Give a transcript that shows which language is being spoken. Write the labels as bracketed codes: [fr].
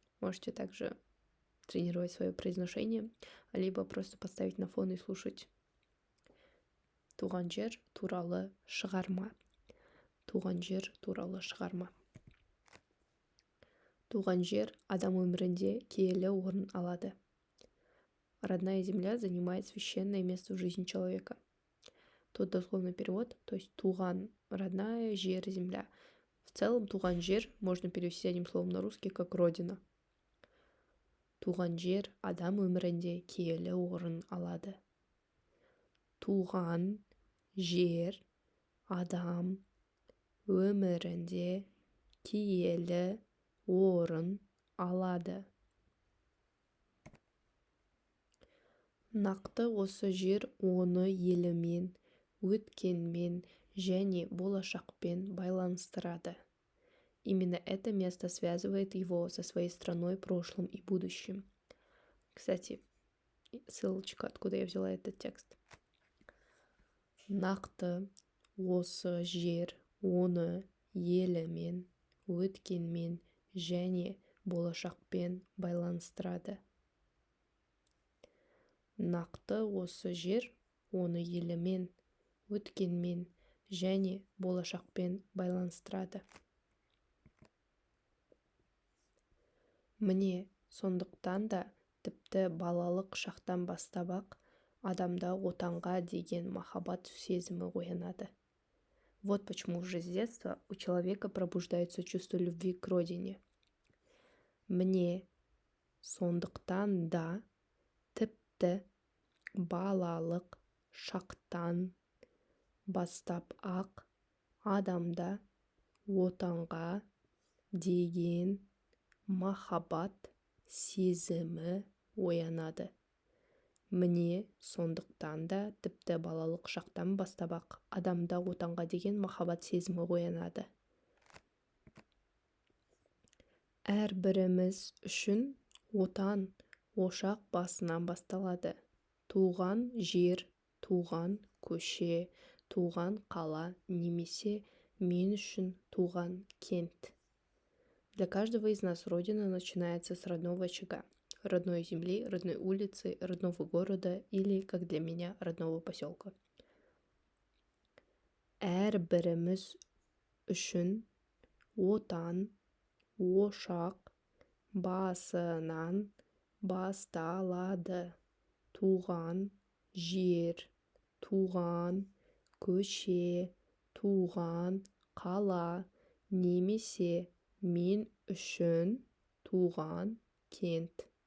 [ru] Можете также тренировать свое произношение, либо просто поставить на фон и слушать. [kk] Туған жер туралы шығарма. Туған жер туралы шығарма. Туған жер адам өмірінде киелі орын алады. [ru] Родная земля занимает священное место в жизни человека. Тут дословный перевод, то есть туған, родная, жер, земля. В целом туған жер можно перевести одним словом на русский как родина. [kk] Туған жер адам өмірінде киелі орын алады. Туған жер адам өмірінде киелі орын алады. Нақты осы жер оны елімен, өткенмен және болашақпен байланыстырады. [ru] Именно это место связывает его со своей страной, прошлым и будущим. Кстати, ссылочка, откуда я взяла этот текст. [kk] Нақты осы жер оны елімен, өткенмен және болашақпен байланыстырады. Нақты осы жер оны елімен, өткенмен және болашақпен байланыстырады. Міне, сондықтан да тіпті балалық шақтан бастап-ақ адамда отанға деген махаббат сезімі оянады. [ru] Вот почему уже с детства у человека пробуждается чувство любви к родине. [kk] Мне сондықтан да тіпті балалық шақтан бастап-ақ адамда отанға деген махаббат сезімі оянады. Мне сондықтан да тіпті балалық шақтан бастап-ақ адамда отанға деген махаббат сезімі оянады. Әрбіріміз үшін отан ошақ басынан басталады. Туған жер, туған көше, туған қала немесе мен үшін туған кент. [ru] Для каждого из нас родина начинается с родного очага, родной земли, родной улицы, родного города или, как для меня, родного поселка. [kk] Әрбіріміз үшін отан ошақ басынан басталады. Туған жер, туған көше, туған қала немесе мен үшін туған кент.